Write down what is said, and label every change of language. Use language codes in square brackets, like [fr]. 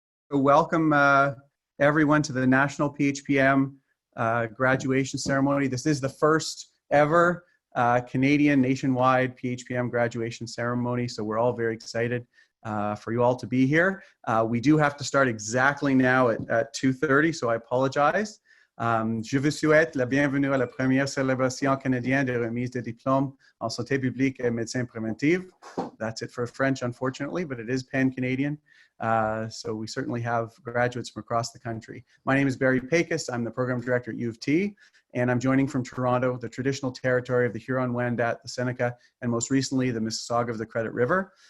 [en] welcome everyone to the National PHPM graduation ceremony. This is the first ever Canadian nationwide PHPM graduation ceremony, so we're all very excited for you all to be here. We do have to start exactly now at 2:30, so I apologize. [fr] Je vous souhaite la bienvenue à la première célébration canadienne de remise de diplômes en santé publique et médecine préventive. [en] That's it for French, unfortunately, but it is pan-Canadian. So we certainly have graduates from across the country. My name is Barry Pecos. I'm the program director at U of T, and I'm joining from Toronto, the traditional territory of the Huron-Wendat, the Seneca, and most recently the Mississauga of the Credit River.